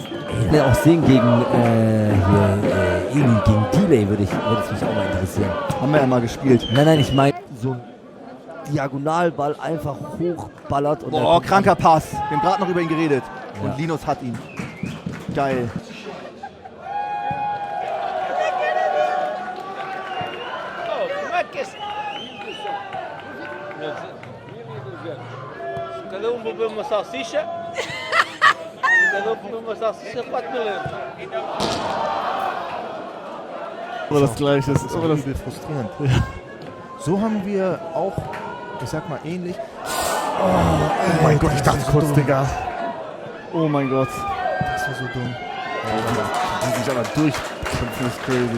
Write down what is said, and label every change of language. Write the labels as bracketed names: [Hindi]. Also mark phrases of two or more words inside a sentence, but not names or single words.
[German] Ich will auch sehen gegen gegen Delay würde es mich auch mal interessieren. Haben wir ja mal gespielt. Nein, ich meine so ein Diagonalball einfach hochballert und Boah, kranker Pass. Wir haben gerade noch über ihn geredet. Ja. Und Linus hat ihn. Geil. [Portuguese] Cada um bebeu uma salsicha. Cada um comeu uma salsicha, 4 mil euros. [German] Immer das Gleiche. Das ist immer das. frustrierend. So haben wir auch, ich sag mal ähnlich. Oh mein Gott, ich dachte kurz, Digga. Oh mein Gott. Das war so dumm. Die sich aber durchkämpfen, ist crazy.